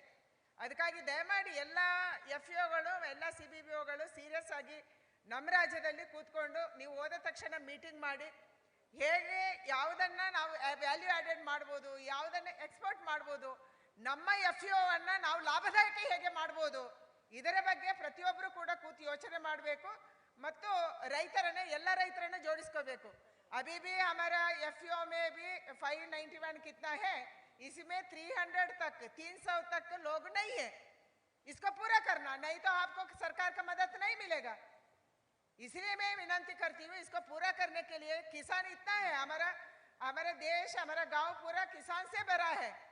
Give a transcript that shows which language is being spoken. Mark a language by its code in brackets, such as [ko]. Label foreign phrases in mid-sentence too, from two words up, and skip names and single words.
[kn] ಅದಕ್ಕಾಗಿ ದಯಮಾಡಿ ಎಲ್ಲ FEOಗಳು ಎಲ್ಲ CBBOಗಳು ಸೀರಿಯಸ್ ಆಗಿ ನಮ್ಮ ರಾಜ್ಯದಲ್ಲಿ ಕೂತ್ಕೊಂಡು ನೀವು ಹೋದ ತಕ್ಷಣ ಮೀಟಿಂಗ್ ಮಾಡಿ ಹೇಗೆ ಯಾವುದನ್ನು ನಾವು [en] value added [kn] ಮಾಡ್ಬೋದು, ಯಾವುದನ್ನು ಎಕ್ಸ್ಪೋರ್ಟ್ ಮಾಡ್ಬೋದು, ನಮ್ಮ FEOವನ್ನು ನಾವು ಲಾಭದಾಯಕ ಹೇಗೆ ಮಾಡ್ಬೋದು, ಇದರ ಬಗ್ಗೆ ಪ್ರತಿಯೊಬ್ಬರು ಕೂಡ ಕೂತು ಯೋಚನೆ ಮಾಡಬೇಕು. ಮತ್ತು ರೈತರನ್ನೇ ಎಲ್ಲ ರೈತರನ್ನು ಜೋಡಿಸ್ಕೋಬೇಕು. [hi] अभी भी हमारा FPO में भी 591 कितना है, इसमें 300 तक 300 तक लोग नहीं है. इसको पूरा करना, नहीं तो आपको सरकार का मदद नहीं मिलेगा. इसलिए मैं विनती करती हूँ, इसको पूरा करने के लिए किसान इतना है, हमारा देश, हमारा गांव पूरा किसान से भरा है.